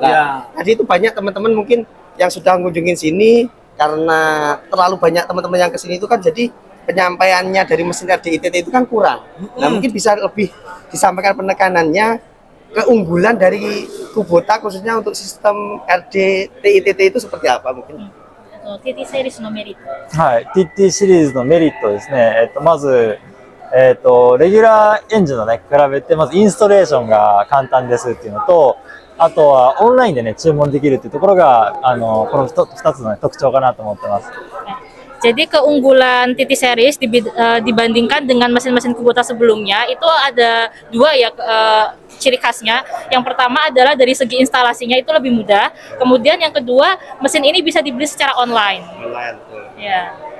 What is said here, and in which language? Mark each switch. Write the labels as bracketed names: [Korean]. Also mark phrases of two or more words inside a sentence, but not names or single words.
[Indonesian] Nah, tadi itu banyak teman-teman mungkin yang sudah mengunjungi sini, karena terlalu banyak teman-teman yang kesini itu kan, jadi penyampaiannya dari mesin RDITT itu kan kurang. Nah, mungkin bisa lebih disampaikan penekanannya, keunggulan dari Kubota khususnya untuk sistem RDITT itu seperti apa mungkin? [Japanese] TT セールスのメリット。はい。TT シリーズのメリットですね。まず、レギュラーエンジンのね、比べて、まずインストレーションが簡単ですっていうのと、あとはオンラインでね、注文できるっていうところが、この2つの、ね、特徴かなと思ってます。 [Indonesian] Jadi keunggulan TT Series dibandingkan dengan mesin-mesin Kubota sebelumnya itu ada 2 ya ciri khasnya. Yang pertama adalah dari segi instalasinya itu lebih mudah. Kemudian yang kedua, mesin ini bisa dibeli secara online. Ya.